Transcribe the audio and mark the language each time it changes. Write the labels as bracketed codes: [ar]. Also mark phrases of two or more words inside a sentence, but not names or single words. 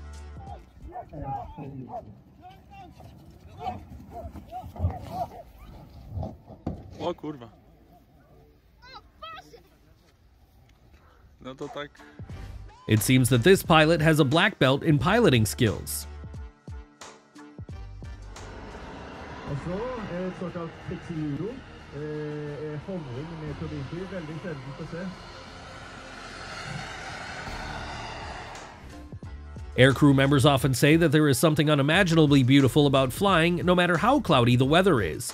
[pl] O kurwa. No to tak. [en] It seems that this pilot has a black belt in piloting skills. [no] Og så et såkalt flexi-euro, håndring med turbinfyr, veldig sjeldent å se. [en] Aircrew members often say that there is something unimaginably beautiful about flying, no matter how cloudy the weather is.